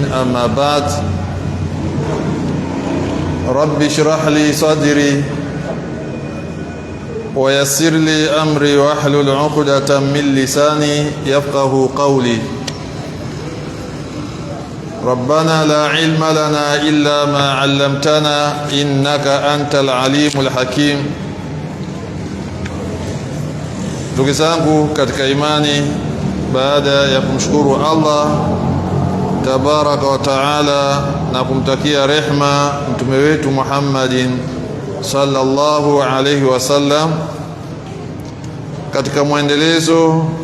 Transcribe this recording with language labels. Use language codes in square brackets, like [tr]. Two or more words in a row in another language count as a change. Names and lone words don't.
[ar] أما بعد، رب اشرح لي صدري ويسر لي أمري واحلل عقدة من لساني يفقه قولي. ربنا لا علم لنا إلا ما علمتنا إنك أنت العليم الحكيم. [sw] Ndugu zangu katika imani, baada ya kumshukuru Allah [ar] تبارك وتعالى [sw] na kumtakia rehma mtume wetu Muhammadin [ar] صلى الله عليه وسلم, [sw] katika mwendelezo